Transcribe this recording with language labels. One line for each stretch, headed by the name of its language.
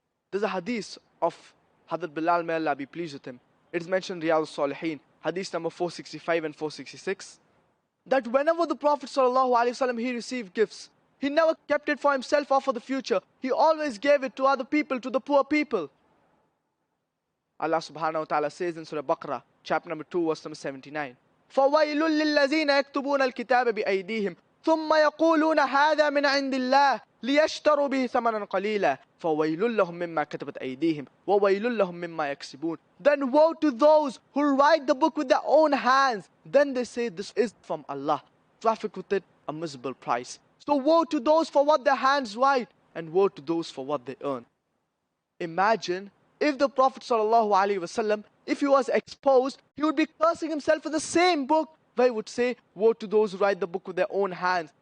English: There's a hadith of Hazrat Bilal, may Allah be pleased with him. It is mentioned in Riyadh al-Salihin, hadith number 465 and 466, that whenever the Prophet sallallahu alaihi wasallam, he received gifts, he never kept it for himself or for the future. He always gave it to other people, to the poor people. Allah subhanahu wa ta'ala says in Surah Baqarah, chapter number 2, verse number 79,
Arabic: فَوَيْلٌ لِلَّذِينَ يَكْتُبُونَ الْكِتَابَ بِأَيْدِيهِمْ ثُمَّ يَقُولُونَ هَذَا مِنْ عِنْدِ اللَّهِ لِيَشْتَرُوا بِهِ ثَمَنًا قَلِيلًا فَوَيْلٌ لَهُمْ مِمَّا كَتَبَتْ أَيْدِيهِمْ وَوَيْلٌ لَهُمْ مِمَّا يَكْسِبُونَ.
English: Then woe to those who write the book with their own hands. Then they say this is from Allah. Traffic with it, a miserable price. So woe to those for what their hands write, and woe to those for what they earn. Imagine if the Prophet ﷺ, if he was exposed, he would be cursing himself in the same book, where he would say, woe to those who write the book with their own hands.